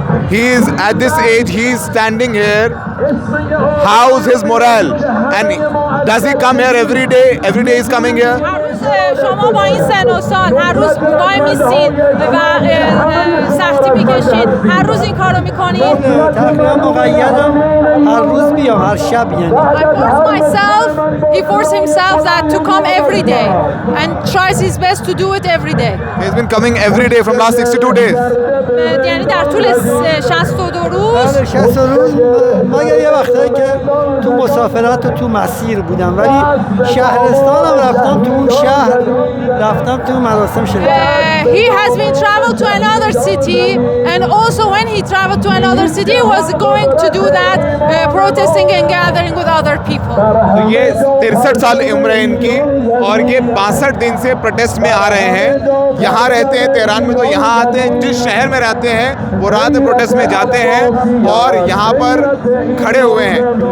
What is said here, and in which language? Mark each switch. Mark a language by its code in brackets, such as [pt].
[en] He is at this age, he is standing here. How's his morale? And does he come here every day? Every day he's coming here? [fa] هر روز شما با این سن و سال هر روز وای میسین و سختی میکشید، هر روز این کارو میکنید؟ تقریبا مقیدم هر روز بیام، هر شب یعنی. [en] I force myself, he forced himself that to come every day and tries his best to do it every day. He's been coming every day from last 62 days. [fa] یعنی در طول 62 روز. بله 60 روز، مگر یه وقتایی که تو مسافرت و تو مسیر بودم، ولی شهرستانم رفتم، تو اون شهر رفتم، تو مراسم شرکت. [en] He has been traveled to another city, and also when he traveled to another city he was going to do that protesting and gathering with other people. [hi] तो ये 63 साल उम्र है इनकी और ये 62 दिन से प्रोटेस्ट में आ रहे हैं. यहाँ रहते हैं तेहरान में, तो यहाँ आते हैं, जिस शहर में रहते हैं वो रात में प्रोटेस्ट में जाते हैं और यहाँ पर खड़े हुए हैं.